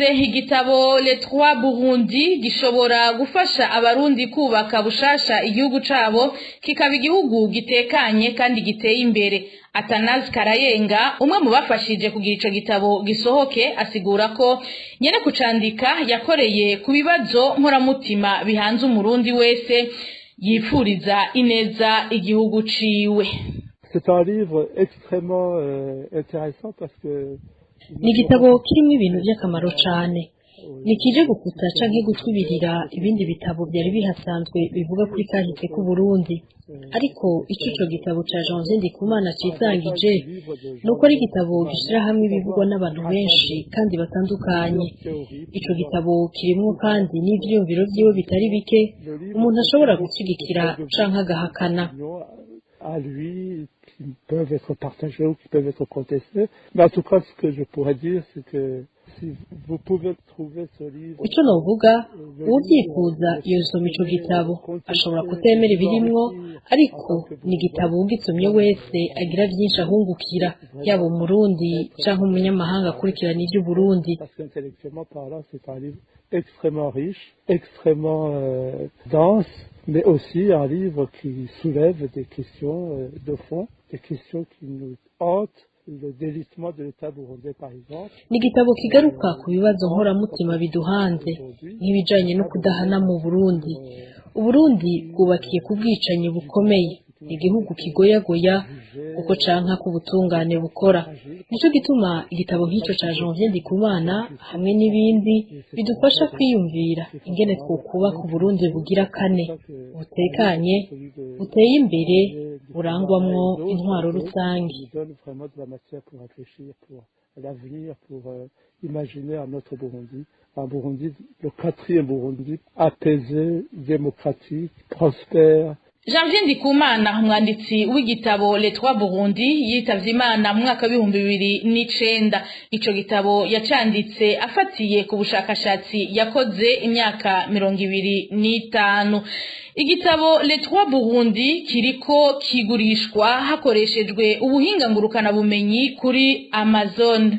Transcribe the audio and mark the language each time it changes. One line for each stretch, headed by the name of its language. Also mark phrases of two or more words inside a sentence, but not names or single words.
Rundi: Igitabo Les Trois Burundi gishobora gufasha abarundi kubaka bushasha igihugu cabo kikaba igihugu gitekanye kandi giteye imbere. Atanazi Karayenga umwe mu bafashije kugira ico gitabo gisohoke asigura ko nyene kucandika yakoreye ku bibazo nkoramutima bihanze umurundi wese yipfuriza ineza igihugu ciwe.
French: C'est un livre extrêmement intéressant parce que
Kinyarwanda: ni igitabo kirimo ibintu by'akamaro cyane.
Rundi: Nikije gukuta canke gutwibirira ibindi bitabo byari bihasanzwe bivuga kuri kahise ku Burundi. Ariko ico gitabo ca Janvier Ndikumana cisangije nuko ari igitabo gishira hamwe ibivugwa n'abantu benshi kandi batandukanye. Ico gitabo kirimo kandi n'ivyumviro vyiwe bitari bike umuntu ashobora gushigikira canke agahakana.
French: À lui, qui peuvent être partagés ou qui peuvent être contestés. Mais en tout cas, ce que je pourrais dire, c'est que si vous pouvez trouver ce livre...
Rundi: Ico novuga, uwuvyifuza yosoma ico gitabo. Ashobora kutemera ibirimwo, ariko ni igitabo ugisomye wese agira vyinshi ahungukira, yaba umurundi canke umunyamahanga akurikirana ivy'Uburundi.
French: Parce qu'intellectuellement parlant, c'est un livre extrêmement riche, extrêmement dense, mais aussi un livre qui soulève des questions de fond, des questions qui nous hantent, le délitement de l'État burundais par exemple.
Rundi: Ni igitabo kigaruka ku bibazo nkoramutima biduhanze nk'ibijanye no kudahana mu Burundi. Uburundi bwubakiye ku bwicanyi bukomeye, igihugu kigoyagoya uko canka ku butungane bukora. Nico gituma igitabo nk'ico ca Janvier Ndikumana hamwe n'ibindi bidufasha kwiyumvira ingene twokuba ku Burundi bugira kane, butekanye, buteye imbere, burangwamwo intwaro rusangi.
French: L'avenir pour imaginer un autre Burundi, un Burundi, le 4e Burundi, apaisé, démocratique, prospère.
Rundi: Janvier Ndikumana umwanditsi w'igitabo Les Trois Burundi yitavye Imana mu mwaka w'2009. Ico gitabo yacanditse afatiye ku bushakashatsi yakoze imyaka 25. Igitabo Les Trois Burundi kiriko kigurishwa hakoreshejwe ubuhinga ngurukana bumenyi kuri Amazon.